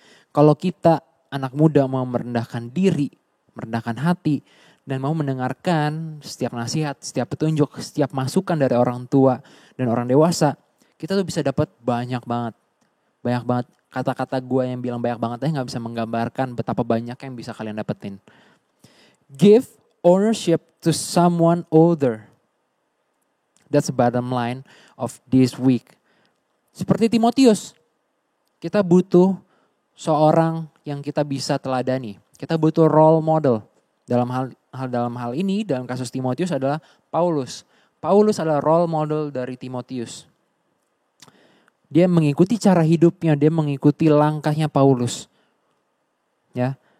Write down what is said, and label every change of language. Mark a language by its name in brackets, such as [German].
[Indonesian] Kalau kita anak muda mau merendahkan diri, merendahkan hati, dan mau mendengarkan setiap nasihat, setiap petunjuk, setiap masukan dari orang tua dan orang dewasa, kita tuh bisa dapat banyak banget. Banyak banget. Kata-kata gue yang bilang banyak banget aja gak bisa menggambarkan betapa banyak yang bisa kalian dapetin. [English] Give ownership to someone older. That's the bottom line of this week. [Indonesian] Seperti Timotius, kita butuh seorang yang kita bisa teladani. Kita butuh role model. Dalam hal ini, dalam kasus Timotius adalah Paulus. Paulus adalah role model dari Timotius. Dia mengikuti cara hidupnya, dia mengikuti langkahnya Paulus. Ya.